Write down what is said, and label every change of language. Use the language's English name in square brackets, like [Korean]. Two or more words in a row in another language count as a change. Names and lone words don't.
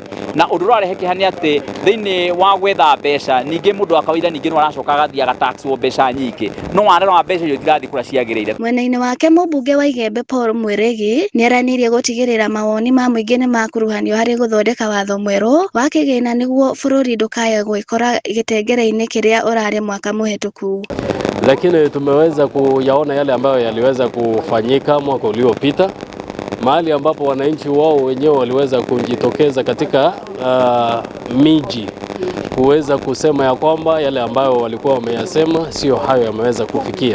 [Kikuyu] Na ũndũ ũrarehe kĩhani atĩ thĩinĩ wa gwetha mbeca ningĩ mũndũ wa kawaida ningĩ no aracoka agathia agataxwo mbeca nyingĩ, no wandera wa mbeca icio itirathiĩ kũrĩa ciagĩrĩire. Mwena-inĩ wake mũmbunge wa Igembe Paul Mwirigi nĩaranirie gũtigĩrĩra mawoni ma mũingĩ nĩ makuruhanio harĩ gũthondeka watho mwerũ wa kĩgĩna nĩguo bũrũri ndũkae gwĩkora gĩtengere-inĩ kĩrĩa ũrarĩ mwaka mũhĩtũku. [Swahili] Lakini tumeweza kuyaona yale ambayo yaliweza kufanyika mwaka uliopita, mahali ambapo wananchi wao wenyewe waliweza kujitokeza katika miji kuweza kusema ya kwamba yale ambayo walikuwa wameyasema sio hayo yameweza kufikia.